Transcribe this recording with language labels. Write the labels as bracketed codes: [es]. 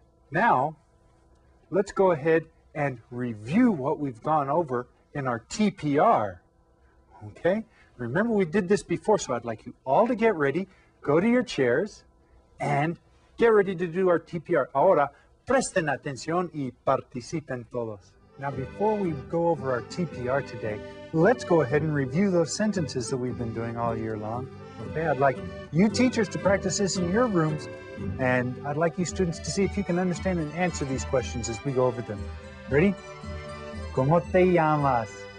[en] Now, let's go ahead and review what we've gone over in our TPR. Okay? Remember, we did this before, so I'd like you all to get ready, go to your chairs, and get ready to do our TPR. [es] Ahora, presten atención y participen todos. [en] Now, before we go over our TPR today, let's go ahead and review those sentences that we've been doing all year long. Okay, I'd like you teachers to practice this in your rooms, and I'd like you students to see if you can understand and answer these questions as we go over them. [es] Ready? ¿Cómo te llamas?